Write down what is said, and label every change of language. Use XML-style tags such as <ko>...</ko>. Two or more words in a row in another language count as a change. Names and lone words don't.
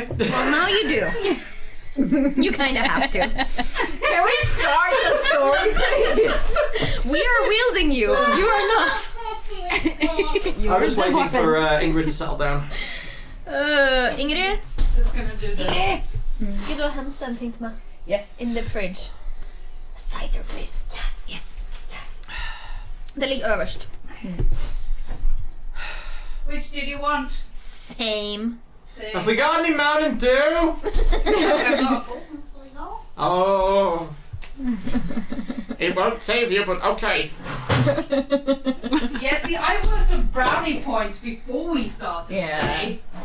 <en>Well, now you do. You kind of have to. Can we start the story, please? We are wielding you. You are not. I'm just waiting for Ingrid to settle down. Ingrid? Just gonna do this.</en> <no>Vil du hente en ting til meg?</no> <en>Yes. In the fridge. Cider, please. Yes. Yes.</en> <no>Det ligger øverst.</no> <en>Which did you want? Same. Have we got any Mountain Dew? Oh. It won't save you, but okay. Yeah, see, I worked the brownie points before we started today.</en>